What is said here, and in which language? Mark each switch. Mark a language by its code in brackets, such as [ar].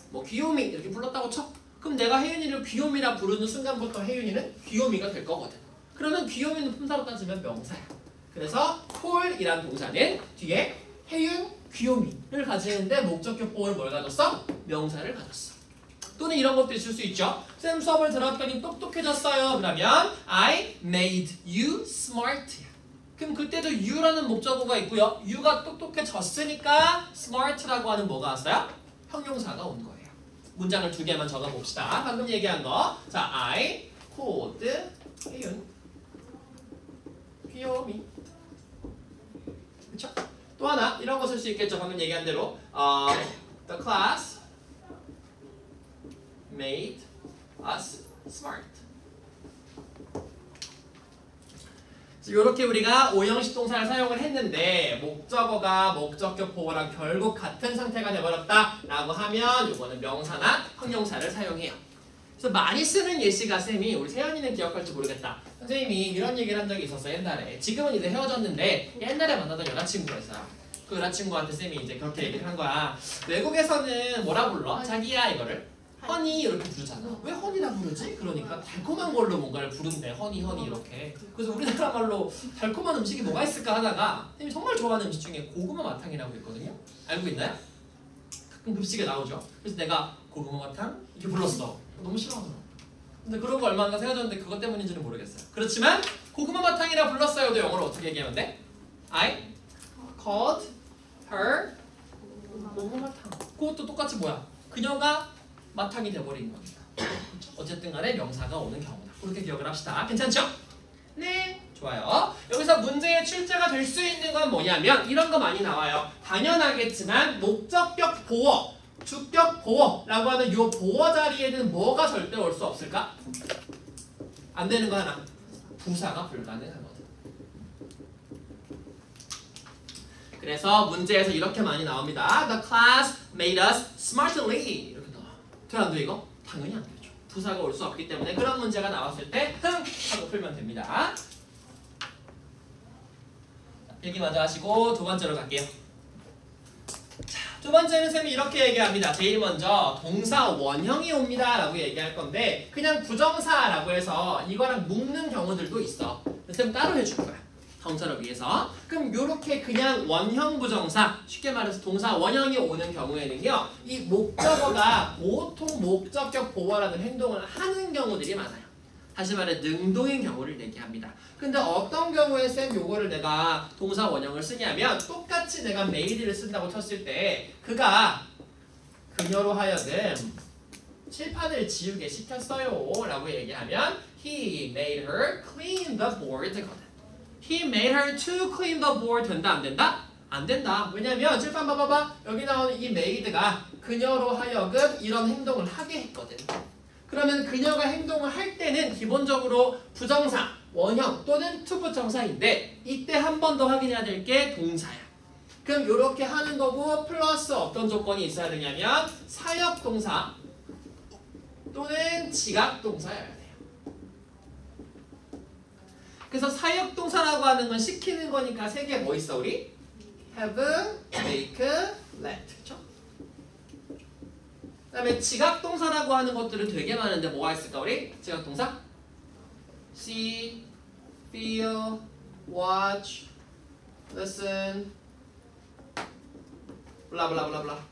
[ko] 뭐 귀요미 이렇게 불렀다고 쳐. 그럼 내가 혜윤이를 귀요미라 부르는 순간부터 혜윤이는 귀요미가 될 거거든. 그러면 귀요미는 품사로 따지면 명사야. 그래서 call이란 동사는 뒤에 혜윤 귀요미를 가지는데 목적격 보어를 뭘 가졌어? 명사를 가졌어. 또는 이런 것도 있을 수 있죠. 쌤 수업을 들었더니 똑똑해졌어요. 그러면 [en] I made you smart. [ko] 그럼 그때도 you라는 목적어가 있고요. you가 똑똑해졌으니까 smart라고 하는 뭐가 왔어요? 형용사가 온 거예요. 문장을 2개만 적어봅시다. 방금 얘기한 거. [en] 자, I called 혜윤 귀요미. [ko] 그쵸? 또 하나 이런 거 쓸 수 있겠죠. 방금 얘기한 대로 [en] the class made us smart. [ko] 이렇게 우리가 5형식 동사를 사용을 했는데 목적어가 목적격 보어랑 결국 같은 상태가 되어버렸다 라고 하면 이거는 명사나 형용사를 사용해요. 그래서 많이 쓰는 예시가 쌤이 우리 세연이는 기억할지 모르겠다. 선생님이 이런 얘기를 한 적이 있었어 옛날에. 지금은 이제 헤어졌는데 옛날에 만나던 여자친구가 있어요. 그 여자친구한테 쌤이 이제 그렇게 얘기를 한 거야. 외국에서는 뭐라 불러? 자기야 이거를 허니 이렇게 부르잖아. 왜 허니라 부르지? 그러니까 달콤한 걸로 뭔가를 부른대. 허니 이렇게. 그래서 우리나라 말로 달콤한 음식이 뭐가 있을까 하다가 선생님이 정말 좋아하는 음식 중에 고구마 마탕이라고 있거든요. 알고 있나요? 가끔 급식에 나오죠. 그래서 내가 고구마 마탕 이렇게 불렀어. 너무 싫어하더라고. 근데 그런 거 얼마 안 가서 헤어졌는데 그것 때문인지는 모르겠어요. 그렇지만 고구마 마탕이라 불렀어요도 영어로 어떻게 얘기하면 돼? [en] I called her 고구마 마탕. [ko] 그것도 똑같이 뭐야? 그녀가 마탕이 돼버린 겁니다. 어쨌든 간에 명사가 오는 경우다. 그렇게 기억을 합시다. 괜찮죠? 네, 좋아요. 여기서 문제의 출제가 될 수 있는 건 뭐냐면 이런 거 많이 나와요. 당연하겠지만 목적격 보어, 주격 보어라고 하는 이 보어 자리에는 뭐가 절대 올 수 없을까? 안 되는 거 하나. 부사가 불가능하거든. 그래서 문제에서 이렇게 많이 나옵니다. [en] The class made us smartly. [ko] 돼 안 돼 이거? 당연히 안 되죠. 부사가 올 수 없기 때문에 그런 문제가 나왔을 때 흥! 하고 풀면 됩니다. 필기 먼저 하시고 두 번째로 갈게요. 자, 두 번째는 쌤이 이렇게 얘기합니다. 제일 먼저 동사 원형이 옵니다 라고 얘기할 건데 그냥 부정사라고 해서 이거랑 묶는 경우들도 있어. 쌤 따로 해줄 거야. 동사를 위해서. 그럼 요렇게 그냥 원형 부정사, 쉽게 말해서 동사 원형이 오는 경우에는요. 이 목적어가 보통 목적격 보어라는 행동을 하는 경우들이 많아요. 다시 말해 능동인 경우를 얘기합니다. 근데 어떤 경우에 쌤 요거를 내가 동사 원형을 쓰냐면 똑같이 내가 made를 쓴다고 쳤을 때 그가 그녀로 하여금 칠판을 지우게 시켰어요 라고 얘기하면 [en] He made her clean the board [ko] 거든. [en] He made her to clean the board [ko] 된다 안 된다? 안 된다. 왜냐면 칠판 봐봐봐. 여기 나오는 이 made가 그녀로 하여금 이런 행동을 하게 했거든. 그러면 그녀가 행동을 할 때는 기본적으로 부정사, 원형 또는 투부정사인데 이때 한 번 더 확인해야 될 게 동사야. 그럼 이렇게 하는 거고 플러스 어떤 조건이 있어야 되냐면 사역동사 또는 지각동사여야 돼요. 그래서 사역동사라고 하는 건 시키는 거니까 세 개 뭐 있어 우리? [en] have, make, let. [ko] 그쵸? 그 다음에 지각동사라고 하는 것들은 되게 많은데 뭐가 있을까 우리? 지각동사? [en] see, feel, watch, listen, 블라블라블라블라.